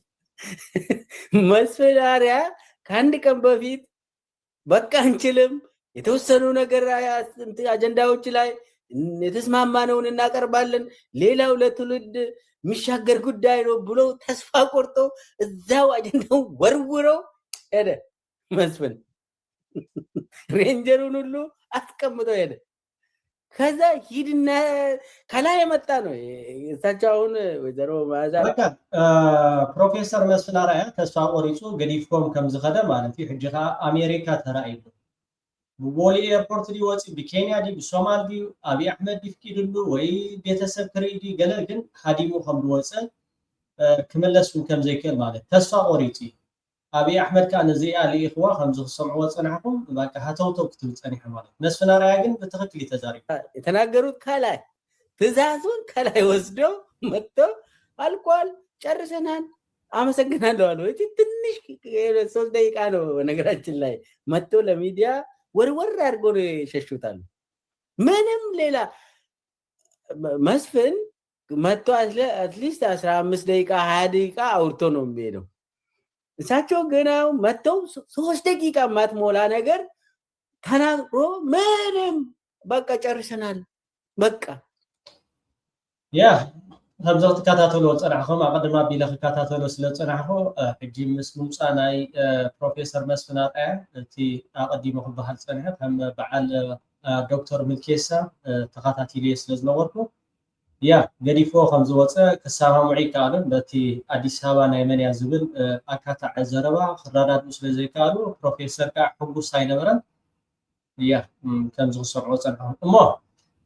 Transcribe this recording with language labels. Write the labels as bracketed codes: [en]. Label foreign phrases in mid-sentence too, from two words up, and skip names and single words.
[am] መስፈራሪያ ከአንድ ቀን በፊት በቃ አንችልም የተወሰኑ ነገር አጀንዳዎች ላይ የተስማማነውን እናቀርባለን፣ ሌላው ለትውልድ የሚሻገር ጉዳይ ነው ብሎ ተስፋ ቆርጦ እዛው አጀንዳው ወርውረው ሄደ። መስፍን ሬንጀሩን ሁሉ አስቀምጠው ሄደ። ከዛ ሂድና ከላይ የመጣ ነው እሳቸው አሁን ወይዘሮ ማዛ [ti] ፕሮፌሰር መስፍን አርአያ ተስፋ ቆሪጹ ገዲፍኮም ከምዝኸደ ማለት እዩ ሕጂ ከዓ አሜሪካ ተራእዩ ብቦሌ ኤርፖርት ዲወፂ ብኬንያ ዲ ብሶማል ዲ አብይ አሕመድ ዲፍቂድሉ ወይ ቤተሰብ ክርኢ ዲ ገለ ግን ሃዲሙ ከም ዝወፀ ክመለስኩም ከም ዘይክእል ማለት ተስፋ ቆሪጹ አብይ አሕመድ ከዓ ነዚኣ ልኢኽዋ ከምዚ ክሰምዕዎ ፀናሕኩም በቃ ሃተውተው ክትብል ፀኒሐ ማለት መስፍን አርአያ ግን ብትክክል ተዛሪቡ [am] የተናገሩት ከላይ ትእዛዙን ከላይ ወስደው መጥተው አልቋል፣ ጨርሰናል፣ አመሰግናለሁ አሉ። እቲ ትንሽ 3 ደቂቃ ነው በነገራችን ላይ መጥተው ለሚዲያ ወርወር አድርጎ ነው የሸሹታል። ምንም ሌላ መስፍን መጥቶ አትሊስት 15 ደቂቃ 20 ደቂቃ አውርቶ ነው የሚሄደው። እሳቸው ገና መጥተው 3 ደቂቃ ማትሞላ ነገር ተናግሮ ምንም በቃ ጨርሰናል በቃ [ti] ያ ከምዚ ክትከታተሉ ፀናሕኩም ኣቀድማ ኣቢለ ክከታተሉ ስለ ፀናሕኩ ሕጂ ምስ ምምፃእ ናይ ፕሮፌሰር መስፍን ኣርአያ እቲ ኣቀዲሙ ክበሃል ፀኒሐ ከም በዓል ዶክተር ምልኬሳ ተኸታቲልየ ስለ ዝነበርኩ ያ ገዲፎ ከም ዝወፀ ክሰማምዑ ይከኣሉን በቲ ኣዲስ ኣበባ ናይ መንያ ዝብል ኣካታዕ ዘረባ ክረዳድኡ ስለ ዘይከኣሉ ፕሮፌሰር ከዓ ሕጉስ ኣይነበረን ያ ከምዚ ክሰምዑ ፀንሐኩም እሞ